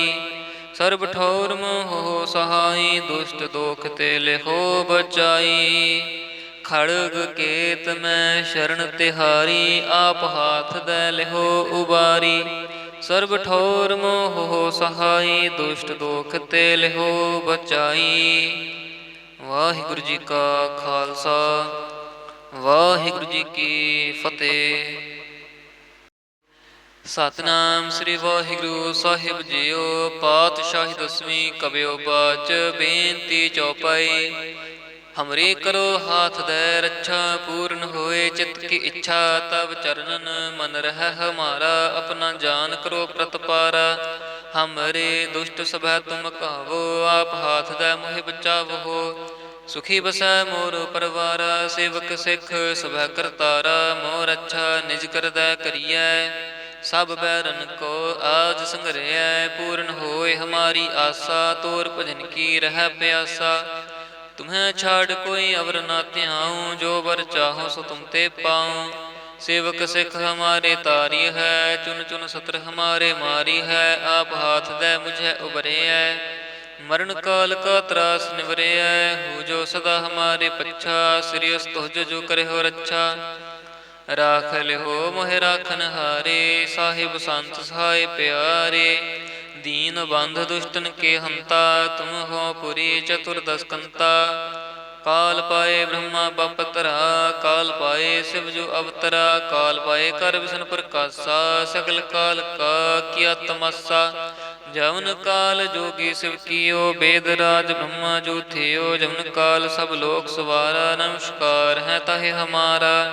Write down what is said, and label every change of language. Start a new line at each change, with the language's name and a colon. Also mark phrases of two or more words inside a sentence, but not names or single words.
Braj: सर्ब ठौर मोह सहाई, दुष्ट दोख ते लिहो बचाई। खड़ग केत मैं शरण तिहारी, आप हाथ दै लिहो उबारी। सर्ब ठौर मोह सहाई, दुष्ट दोख ते लिहो बचाई।
Punjabi: ਵਾਹਿਗੁਰੂ ਜੀ ਕਾ ਖ਼ਾਲਸਾ, ਵਾਹਿਗੁਰੂ ਜੀ ਕੀ ਫ਼ਤਿਹ। ਸਤਿਨਾਮ ਸ੍ਰੀ ਵਾਹਿਗੁਰੂ ਸਾਹਿਬ ਜੀਓ।
Braj: पातशाही दसवीं कबियो बाच, बेनती चौपाई। हमरे करो हाथ दे रक्षा, पूर्ण होए चित्त की इच्छा। तब चरणन मन रह हमारा, अपना जान करो प्रतपारा। हमरे दुष्ट सभै तुम कहावो, आप हाथ दे मोहि बचावो। ਸੁਖੀ ਬਸੈ ਮੋਰ ਪਰਵਾਰਾ, ਸੇਵਕ ਸਿੱਖ ਸਭੈ ਕਰਤਾਰਾ, ਮੋਰ ਅੱਛਾ ਨਿਜ ਕਰਦੈ ਕਰੀਐ, ਸਭ ਬੈਰਨ ਕੋ ਆਜ ਸੰਗਰਿਐ, ਪੂਰਨ ਹੋਏ ਹਮਾਰੀ ਆਸਾ, ਤੋਰ ਭਜਨ ਕੀ ਰਹਿ ਪਿਆਸਾ, तुम्हें छाड़ कोई अवर ना त्याऊँ, जो बर चाहो सो तुम ते पाऊँ, सेवक सिख हमारे तारी है, चुन चुन सत्र हमारे मारी है, आप हाथ दे मुझे उबरे है, मरण काल का त्रास निवरे है, हो जो सदा हमारे पच्छा, श्रेयस तुझ जो करे हो रच्छा, राख लिहो मोहे राखन हारे, साहिब संत सहाय प्यारे, दीन बंध दुष्टन के हंता, तुम हो पुरी चतुर्दश कंता, काल पाए ब्रह्मा बपतरा, काल पाए शिव जो अवतरा, काल पाए कर विष्णु प्रकाशा, सकल काल का किया तमाशा, जवन काल जोगी शिव कियो, वेद राज ब्रह्मा जो थियो, जवन काल सब लोक सवारा, नमस्कार है ताहे हमारा,